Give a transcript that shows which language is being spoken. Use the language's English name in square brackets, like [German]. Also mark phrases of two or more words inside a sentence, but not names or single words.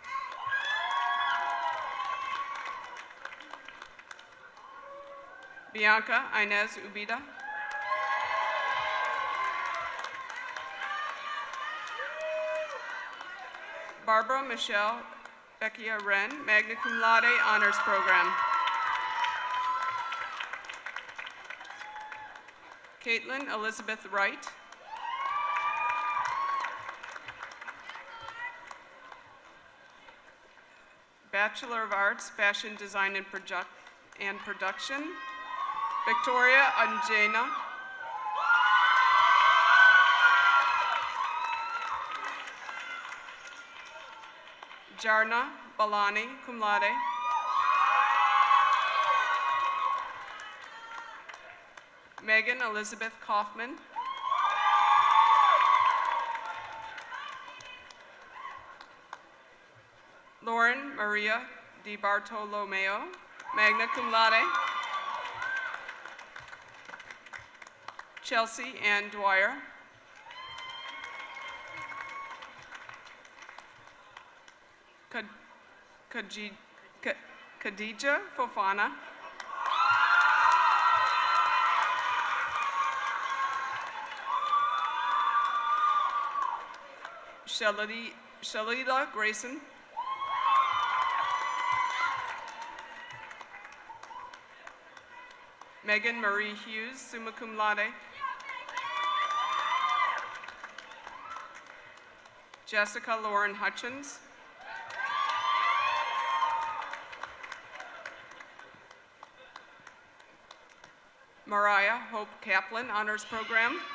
[English] Bianca Inez Ubida. Barbara Michelle Beckia Wren, [Latin] magna cum laude, [English] honors program. Caitlin Elizabeth Wright. Bachelor of Arts, Fashion Design and Production, Victoria Anjena. Jarna Balani, [Latin] cum laude. [English] Megan Elizabeth Kaufman. Lauren Maria Di Bartolomeo, [Latin] magna cum laude. [English] Chelsea Ann Dwyer. Khadija Fofana. Shalila Grayson. Megan Marie Hughes, [Latin] summa cum laude. [English] Jessica Lauren Hutchins. Mariah Hope Kaplan, honors program.